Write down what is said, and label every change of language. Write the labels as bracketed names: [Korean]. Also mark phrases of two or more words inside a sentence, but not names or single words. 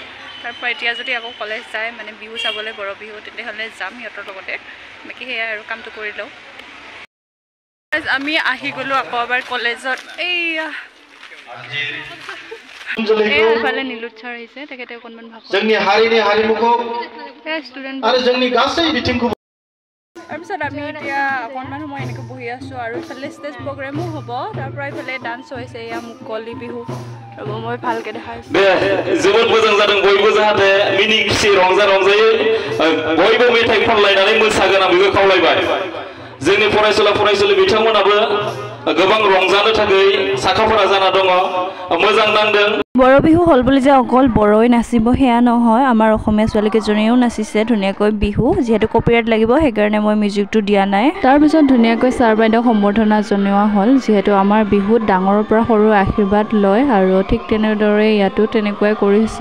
[Assamese] তাৰ পৰা এতিয়া যদি আকৌ কলেজ যায়, মানে বিহু চাবলৈ বৰ বিহু, তেতিয়াহ'লে যাম সিহঁতৰ লগতে। বাকী সেয়াই আৰু কামটো কৰি লওঁ। আমি আহি গ'লোঁ আকৌ এবাৰ কলেজত। এইফালে নীলোৎ ছাৰ আহিছে, তেখেতে অকণমান ভাষণ [Bodo] जोंनि हारिनि हारिमुखौ आरो जोंनि गासै बिथिंखौ। [Assamese] তাৰপিছত আমি এতিয়া অকণমান সময় এনেকৈ বহি আছোঁ আৰু ইফালে [English] stage programme [Assamese] হ'ব। তাৰ পৰা ইফালে ডান্স হৈছে, এয়া মুকলি বিহু। ৰ'ব মই ভালকৈ দেখাইছোঁ। [Bodo] जोबोद मोजां जादों। बयबो जाहाथे मिनि खुसि रंजायै बयबो मेथाइ खनलायनानै मोसागोन आं बेखौ खावलायबाय। जोंनि फरायसुला बिथांमोनाबो गोबां रंजानो थाखाय साखाफारा जाना दङ। मोजां नांदों। [Assamese] বৰ বিহু হ'ল বুলি যে অকল বড়োই নাচিব সেয়া নহয়, আমাৰ অসমীয়া ছোৱালীকেইজনীয়েও নাচিছে ধুনীয়াকৈ বিহু। যিহেতু কপিৰাইট লাগিব সেইকাৰণে মই মিউজিকটো দিয়া নাই। তাৰপিছত ধুনীয়াকৈ ছাৰ বাইদেউক সম্বৰ্ধনা জনোৱা হ'ল, যিহেতু আমাৰ বিহুত ডাঙৰৰ পৰা সৰু আশীৰ্বাদ লয়। আৰু ঠিক তেনেদৰে ইয়াতো তেনেকুৱাই কৰিছে।